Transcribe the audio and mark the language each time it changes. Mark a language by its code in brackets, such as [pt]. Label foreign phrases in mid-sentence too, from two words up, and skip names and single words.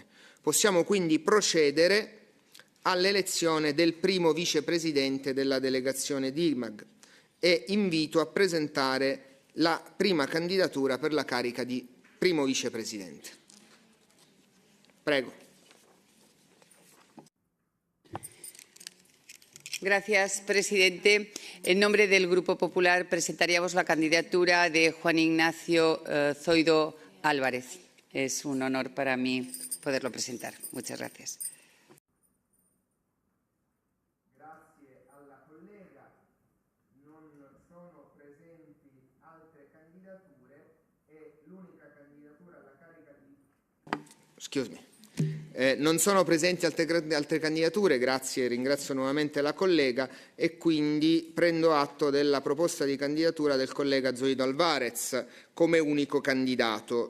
[it] Possiamo quindi procedere all'elezione del primo vicepresidente della delegazione di IMAG e invito a presentare la prima candidatura per la carica di primo vicepresidente. Prego. [es] Gracias, presidente. En nombre del Grupo Popular presentaríamos la candidatura de Juan Ignacio Zoido Álvarez. Es un honor para mí poderlo presentar. Muchas gracias. [it] Grazie alla collega. Non sono presenti altre candidature e l'unica candidatura alla carica di... [en] Excuse me. [it] Non sono presenti altre candidature, grazie, ringrazio nuovamente la collega e quindi prendo atto della proposta di candidatura del collega Zoido Alvarez come unico candidato.